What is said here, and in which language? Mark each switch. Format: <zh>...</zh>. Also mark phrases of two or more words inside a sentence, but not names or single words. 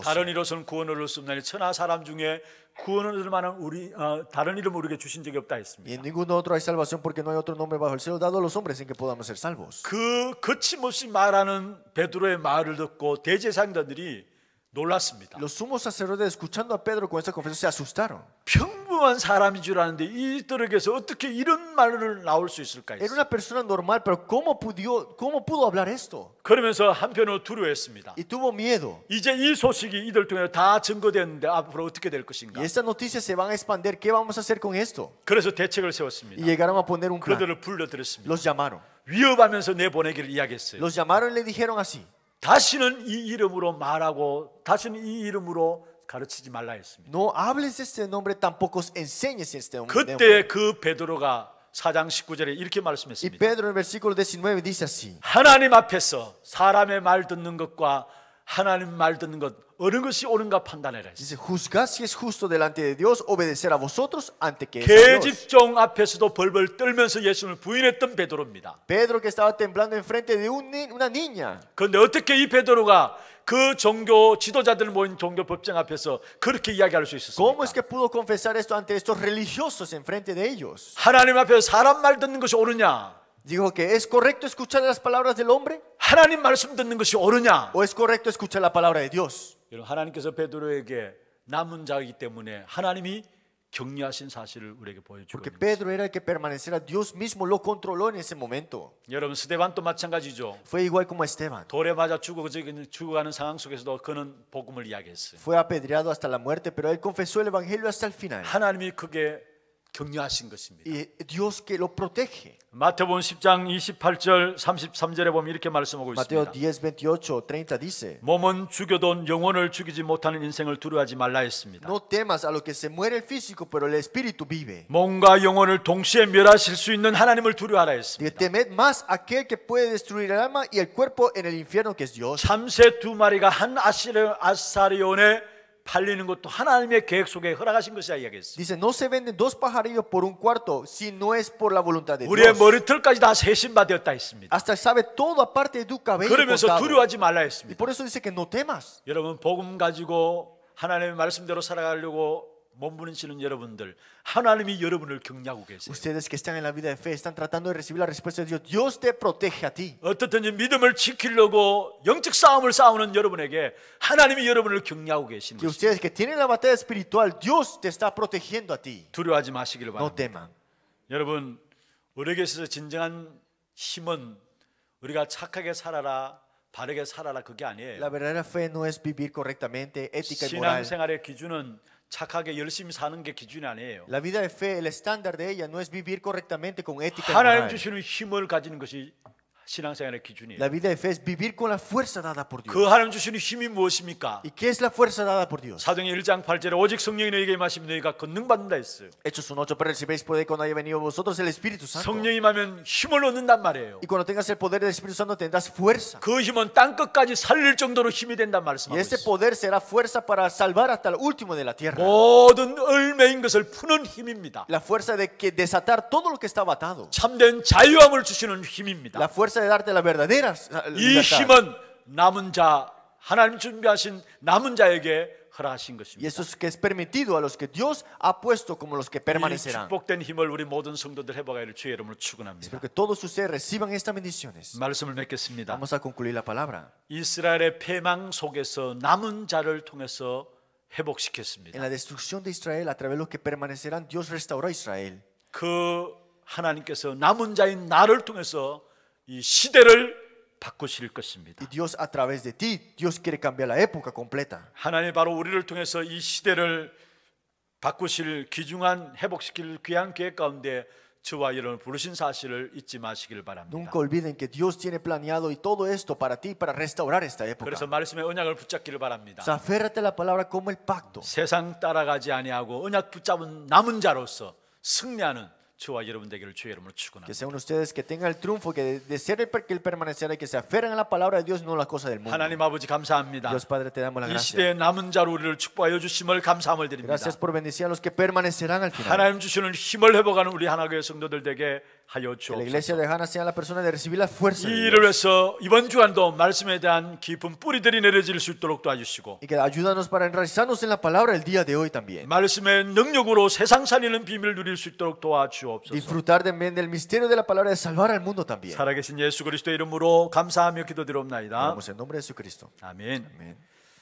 <ko>다른 이로서는 구원을 얻을 수 없나니 천하 사람 중에 구원을 얻을 만한 다른 이름을 우리에게 주신 적이 없다</ko> <es>Y</es> <ko>했습니다.</ko> <es>en ningún otro hay salvación porque no hay otro nombre bajo el cielo dado a los hombres en que podamos ser salvos.</es> <ko>그 거침없이 말하는 베드로의 말을 듣고 대제사장들이 놀랐습니다.</ko> <es>Los sumos sacerdotes escuchando a Pedro con esta confesión se asustaron.</es> <ko>평범한 사람인 줄 아는데 이들에게서 어떻게 이런 말을 나올 수 있을까</ko> <es>Era</es> <ko>했어요.</ko> <es>una persona normal, pero ¿cómo pudo hablar esto?</es> <ko>그러면서 한편으로 두려워했습니다.</ko> <es>Y tuvo miedo.</es> <ko>이제 이 소식이 이들 통해 다 증거됐는데 앞으로 어떻게 될 것인가.</ko> <es>Y estas noticias se van a expandir. ¿Qué vamos a hacer con esto?</es> <ko>그래서 대책을</ko> <es>Y</es> <ko>세웠습니다.</ko> <es>llegaron a poner un plan.</es> <ko>그들을 불러들였습니다.</ko> <es>Los llamaron.</es> <ko>위협하면서 내보내기를 이야기했어요.</ko> <es>Los llamaron y le dijeron así.</es> <ko>다시는 이 이름으로 말하고 다시는 이 이름으로 가르치지 말라 했습니다.</ko> <es>No hables de este nombre, tampoco enseñes este nombre.</es> <ko>그때 그 베드로가 4장 19절에 이렇게</ko> <es>Y</es> <ko>말씀했습니다.</ko> <es>Pedro en el versículo 19 dice así.</es> <ko>하나님 앞에서 사람의 말 듣는 것과 하나님 말 듣는 것 어느 것이 옳은가 판단해라 했습니다.</ko> <es>Dice, juzgad si es justo delante de Dios obedecer a vosotros ante que es a Dios.</es> <ko>계집종 앞에서도 벌벌 떨면서 예수를 부인했던 베드로입니다.</ko> <es>Pedro que estaba temblando enfrente de una niña.</es> <ko>그런데 어떻게 이 베드로가 그 종교 지도자들 모인 종교 법정 앞에서 그렇게 이야기할 수</ko> <es>¿Cómo es</es> <ko>있었습니까?</ko> <es>que pudo confesar esto ante estos religiosos enfrente de ellos?</es> <ko>하나님 앞에서 사람 말 듣는 것이 옳으냐?</ko> <es>Dijo que es correcto escuchar las palabras del hombre</es> <ko>하나님 말씀 듣는 것이 옳으냐?</ko> <es>o es correcto escuchar la palabra de Dios.</es> <ko>여러분, 하나님께서 베드로에게 남은 자이기 때문에 하나님이 격려하신 사실을 우리에게 보여주고</ko> <es>Porque</es> <ko>있는 것입니다.</ko> <es>Pedro era el que permaneciera, Dios mismo lo controló en ese momento.</es> <ko>여러분, 스데반도 마찬가지죠.</ko> <es>Fue igual como Esteban.</es> <ko>돌에 맞아 죽어가는 상황 속에서도 그는 복음을 이야기했어요.</ko> <es>Fue apedreado hasta la muerte, pero él confesó el evangelio hasta el final.</es> <ko>하나님이 그게 격려하신 것입니다.</ko> <es>Y Dios que lo protege.</es> <ko>마태복음 10장 28절 33절에 보면 이렇게 말씀하고</ko> <es>Mateo</es> <ko>있습니다.</ko> <es>10, 28, 30 dice:</es> <ko>몸은 죽여도 영혼을 죽이지 못하는 인생을 두려워하지 말라 했습니다.</ko> <es>No temas a lo que se muere el físico, pero el espíritu vive.</es> <ko>몸과 영혼을 동시에 멸하실 수 있는 하나님을 두려워하라</ko> <es>Y</es> <ko>했습니다.</ko> <es>temed más aquel que puede destruir el alma y el cuerpo en el infierno, que es Dios.</es> <ko>참새 두 마리가 한 아사리온에 팔리는 것도 하나님의 계획 속에 허락하신 것이야 이야기했어요.</ko> <es>Dice, no se venden dos pajarillos por un cuarto si no es por la voluntad de</es> <ko>우리의</ko> <es>Dios.</es> <ko>머리털까지 다 세신받았다 했습니다.</ko> <es>Hasta sabe todo aparte de tu cabello</es> <ko>그러면서</ko> <es>cortado.</es> <ko>두려워하지 말라</ko> <es>Y</es> <ko>했습니다.</ko> <es>por eso dice que no temas.</es> <ko>여러분, 복음 가지고 하나님의 말씀대로 살아가려고 몸부림치는 여러분들, 하나님이 여러분을 격려하고 계세요.</ko> <es>Ustedes que están en la vida de fe están tratando de recibir la respuesta de Dios. Dios te protege a ti.</es> <ko>어떻든지 믿음을 지키려고 영적 싸움을 싸우는 여러분에게 하나님이 여러분을 격려하고 계시는</ko> <es>Que</es> <ko>것입니다.</ko> <es>ustedes que tienen la batalla espiritual, Dios te está protegiendo a ti.</es> <ko>두려워하지 마시기를</ko> <es>No</es> <ko>바랍니다.</ko> <es>teman.</es> <ko>여러분, 우리에게 있어서 진정한 힘은 우리가 착하게 살아라, 바르게 살아라 그게 아니에요.</ko> <es>La verdadera fe no es vivir correctamente, ética y moral.</es> <ko>신앙생활의 기준은 착하게 열심히 사는 게 기준이 아니에요.</ko> <es>La vida de fe, el estándar de ella no es vivir correctamente con ética y</es> <ko>하나님</ko> <es>moral,</es> <ko>주시는 힘을 가지는 것이 신앙생활의 기준이에요.</ko> <es>La vida de fe es vivir con la fuerza dada por Dios.</es> <ko>그 하나님 주시는 힘이 무엇입니까?</ko> <es>¿Y qué es la fuerza dada por Dios?</es> <ko>사도행전 1장 8절에 오직 성령이 너희에게 임하시면 너희가 권능 받는다 했어요.</ko> <es>Hechos 1:8, pero recibiréis poder cuando haya venido a vosotros el Espíritu Santo.</es> <ko>성령이 임하면 힘을 얻는단 말이에요.</ko> <es>Y cuando tengas el poder del Espíritu Santo tendrás fuerza.</es> <ko>그 힘은 땅 끝까지 살릴 정도로 힘이 된단 말씀하고</ko> <es>Y ese</es> <ko>있어요.</ko> <es>poder será fuerza para salvar hasta el último de la tierra.</es> <ko>모든 얼매인 것을 푸는 힘입니다.</ko> <es>La fuerza de que desatar todo lo que estaba atado.</es> <ko>참된 자유함을 주시는 힘입니다.</ko> <es>La fuerza de darte la verdadera</es> <ko>이</ko> <es>libertad.</es> <ko>힘은 남은 자, 하나님 준비하신 남은 자에게 허락하신</ko> <es>Y</es> <ko>것입니다.</ko> <es>eso es que es permitido a los que Dios ha puesto como los que</es> <ko>이</ko> <es>permanecerán.</es> <ko>축복된 힘을 우리 모든 성도들 해보가기를 주의 이름으로 축원합니다.</ko> <es>Espero que todos ustedes reciban estas bendiciones.</es> <ko>말씀을 맺겠습니다.</ko> <es>Vamos a concluir la palabra.</es> <ko>이스라엘의 패망 속에서 남은 자를 통해서</ko> <es>En</es> <ko>회복시켰습니다.</ko> <es>la destrucción de Israel, a través de los que permanecerán, Dios restauró a Israel.</es> <ko>그 하나님께서 남은 자인 나를 통해서 이 시대를 바꾸실 것입니다.</ko> <es>Y Dios a través de ti, Dios quiere cambiar la época completa.</es> <ko>하나님 바로 우리를 통해서 이 시대를 바꾸실 귀중한 회복시킬 귀한 계획 가운데 저와 여러분을 부르신 사실을 잊지 마시길 바랍니다.</ko> <es>Nunca olviden que Dios tiene planeado y todo esto para ti, para restaurar esta época.</es> <ko>그래서 말씀의 언약을 붙잡기를 바랍니다.</ko> <es>O sea, aférrate a la palabra como el pacto.</es> <ko>세상 따라가지 아니하고 언약 붙잡은 남은 자로서 승리하는 저와 여러분 되기를 주의 이름으로</ko> <es>Que</es> <ko>축원합니다.</ko> <es>sean ustedes que tengan el triunfo, que de ser el permanecer, que se aferren a la palabra de Dios, no a las cosas del mundo.</es> <ko>하나님 아버지 감사합니다.</ko> <es>Dios Padre, te damos la</es> <ko>이</ko> <es>gracia.</es> <ko>시대의 남은 자로 우리를 축복하여 주심을 감사함을 드립니다.</ko> <es>Gracias por bendecir a los que permanecerán al final.</es> <ko>하나님 주시는 힘을 회복하는 우리 하나교회 성도들 되게 하여</ko> <es>Que la iglesia</es> <ko>주옵소서.</ko> <es>de Hannah sea la persona de recibir la fuerza</es> <ko>이</ko> <es>de</es> <ko>일을</ko> <es>Dios.</es> <ko>위해서 이번 주간도 말씀에 대한 깊은 뿌리들이 내려질 수 있도록 도와주시고</ko> <es>Y que ayúdanos para enraizarnos en la palabra el día de hoy también.</es> <ko>말씀의 능력으로 세상 살리는 비밀을 누릴 수 있도록 도와주옵소서.</ko> <es>Disfrutar también del misterio de la palabra de salvar al mundo también.</es> <ko>살아계신 예수 그리스도의 이름으로 감사하며 기도드리옵나이다.</ko> <es>Oramos en nombre de Jesucristo.</es> <ko>아멘.</ko> <es>Amén.</es>